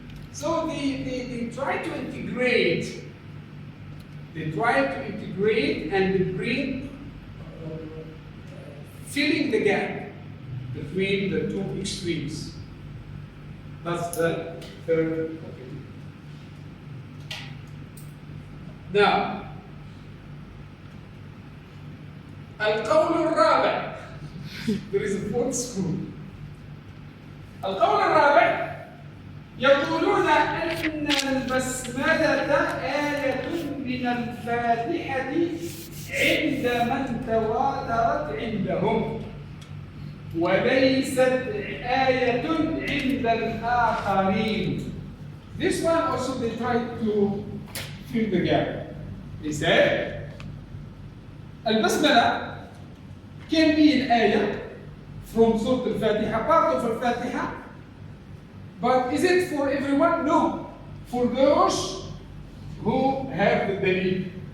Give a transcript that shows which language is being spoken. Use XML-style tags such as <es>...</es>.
<en>So they try to integrate. They try to integrate and they bring filling the gap between the two extremes. That's the third opinion. Now,</en> <ar>القول الرابع.</ar> <en>There is a fourth school.</en> <ar>القول الرابع يقولون أن البسملة آية من الفاتحة عند من تواترت عندهم وليست آية عند الآخرين.</ar> <en>This one also they tried to fill the gap. They said البسملة can be an ayah from Surah Al-Fatiha, part of Al-Fatiha. But is it for everyone? No. For those who have the dalil.</en>